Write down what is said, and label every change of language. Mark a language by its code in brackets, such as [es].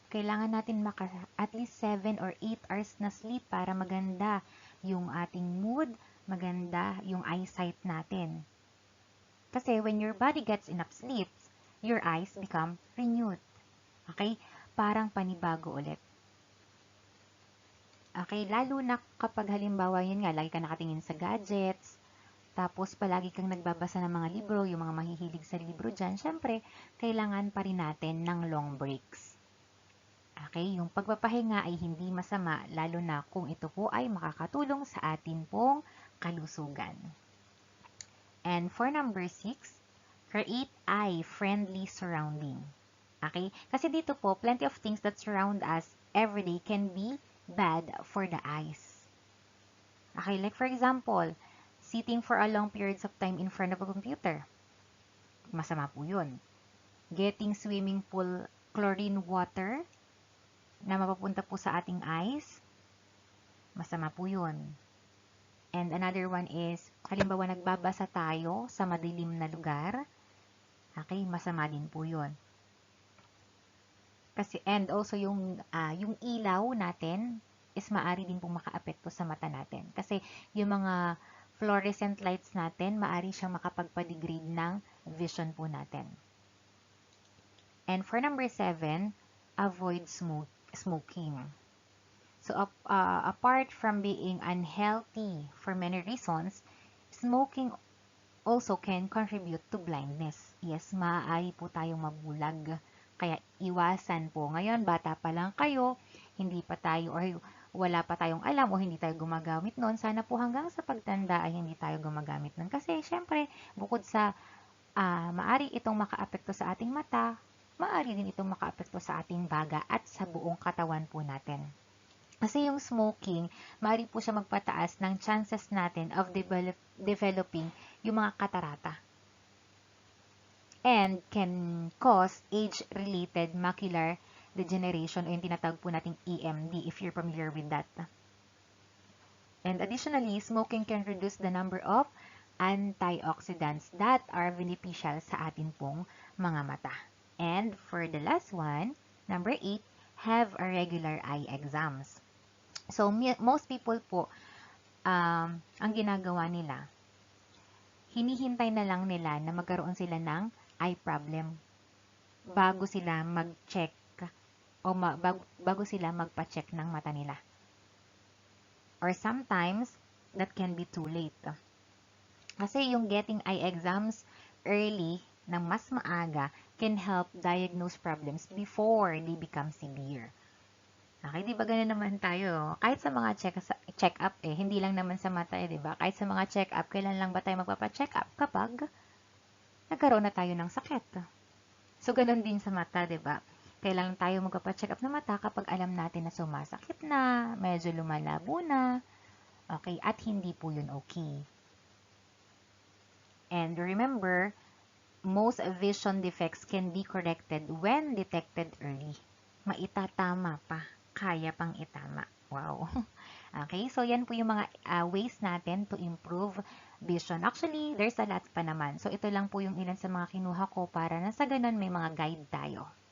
[tl] Kailangan natin [en] at least 7 or 8 hours [tl] na sleep para maganda yung ating mood, maganda yung eyesight natin. [en] Kasi when your body gets enough sleep, your eyes become renewed. [tl] Okay? Parang panibago ulit. [en] Okay? [tl] Lalo na kapag halimbawa yun nga, lagi ka nakatingin sa gadgets, tapos palagi kang nagbabasa ng mga libro, yung mga mahihilig sa libro dyan, syempre, kailangan pa rin natin ng [en] long breaks. [tl] Okay? Yung pagpapahinga ay hindi masama, lalo na kung ito po ay makakatulong sa atin pong kalusugan. [en] And for number 6, create eye-friendly surrounding. Okay? [tl] Kasi dito po, [en] plenty of things that surround us everyday can be bad for the eyes. Okay? Like for example, sitting for a long periods of time in front of a computer. [tl] Masama po yun. [en] Getting swimming pool chlorine water [tl] na mapapunta po sa ating [en] eyes. [tl] Masama po yun. [en] And another one is, [tl] halimbawa nagbabasa tayo sa madilim na lugar. Okay, masama din po yun. Kasi, [en] and also [tl] yung ilaw natin is maari din pong makaapekto sa mata natin. Kasi yung mga fluorescent lights natin, maari siyang makapagpa-degrade ng vision po natin. [en] And for number 7, avoid smoking. So, apart from being unhealthy for many reasons, smoking also can contribute to blindness. Yes, [tl] maaari po tayong mabulag. Kaya iwasan po. Ngayon, bata pa lang kayo, hindi pa tayo or wala pa tayong alam o hindi tayo gumagamit nun. Sana po hanggang sa pagtanda ay hindi tayo gumagamit nun. Kasi syempre, bukod sa maari itong makaapekto sa ating mata, maari din itong makaapekto sa ating baga at sa buong katawan po natin. Kasi yung smoking, maari po siya magpataas ng chances natin [en] of developing [tl] yung mga katarata. [en] And can cause age-related macular degeneration [tl] o yung tinatawag po nating [en] EMD if you're familiar with that. And additionally, smoking can reduce the number of antioxidants that are beneficial [tl] sa atin pong mga mata. [en] And for the last one, number 8, have a regular eye exams. [tl] So, [en] most people [tl] po, ang ginagawa nila, hinihintay na lang nila na magkaroon sila ng eye problem bago sila mag-check o bago sila magpa-check ng mata nila. [en] Or sometimes, that can be too late. Kasi yung getting eye exams early [tl] ng mas maaga [en] can help diagnose problems before they become severe. [tl] Okay, di ba ganun naman tayo? Kahit sa mga check-up hindi lang naman sa mata di ba? Kahit sa mga check-up, kailan lang ba tayo magpapa-check-up? Kapag nagkaroon na tayo ng sakit. So, ganun din sa mata, di ba? Kailan tayo magpapa-check-up na mata kapag alam natin na sumasakit na, medyo lumalabo na, okay, [en] at hindi po yun okay. And remember, most vision defects can be corrected when detected early. [tl] Maitatama pa. Kaya pang itama. Wow. [en] Okay, so [tl] yan po yung mga [en] ways natin to improve vision. Actually, there's a lot [tl] pa naman. So ito lang po yung ilan sa mga kinuha ko para na sa ganun may mga guide tayo.